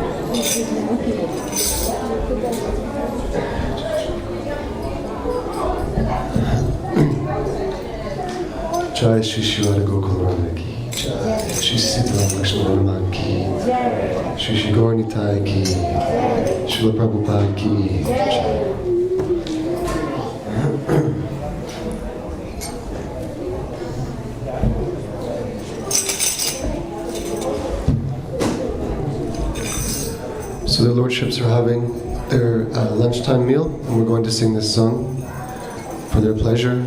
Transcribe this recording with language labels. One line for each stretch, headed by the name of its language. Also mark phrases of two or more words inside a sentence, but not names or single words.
Hindi: जय श्री शिवर गोकुलराण की जय, श्री सीताराम लक्ष्मण की जय, श्री श्री गौरनिताई की जय, श्रील प्रभुपाद की जय.
English: So the lordships are having their lunchtime meal, and we're going to sing this song for their pleasure.